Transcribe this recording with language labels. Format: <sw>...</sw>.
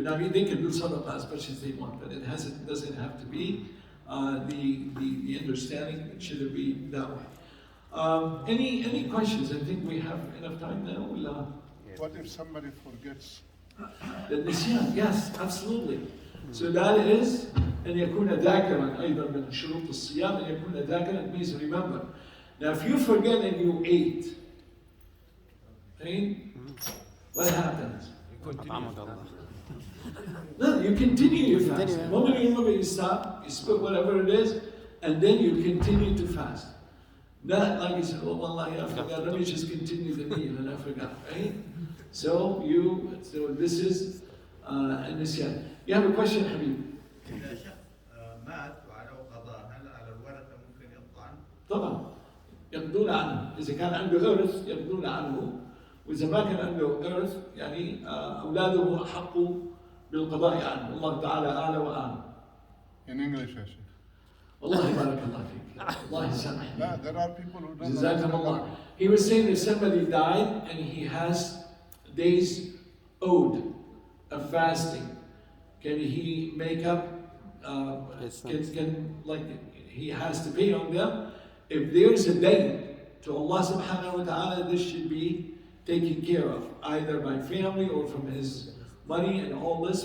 <en>Now, they can do sadaqah as much as they want, but it doesn't have to be the understanding. It shouldn't be that way. Any questions? I think we have enough time now. What if somebody forgets? The nisyan, yes, absolutely. So that is</en> <ar>أن يكون ذاكرا أيضا من شروط الصيام أن يكون ذاكرا</ar> <en>means remember. Now if you forget and you ate, right? What happens? No, you continue your fast. The moment you remember, you stop, you spit whatever it is, and then you continue to fast. Not like you say, oh, wallahi, I forgot, let me just continue the meal, and I forgot, right? So this is النسيان. You have a question, Habib?</en> <ar>إذا شخص مات وعليه قضاء هل على الورثة ممكن يقطعن؟ طبعا يقضون عنه، إذا كان عنده إرث يقضون عنه، وإذا ما كان عنده إرث يعني أولاده أحق بالقضاء عنه، الله تعالى أعلى وأعلم.</ar> <en>In English, I see.</en> <ar>والله بارك الله فيك. الله يسامحك.</ar> <en>No, there are people who don't</en> <ar>جزاكم الله.</ar> <en>know. He was saying if somebody died and he has days owed of fasting, can he make up? Can like he has to pay on them? If there's a day to Allah subhanahu wa ta'ala, this should be taken care of, either by family or from his money and all this.</en>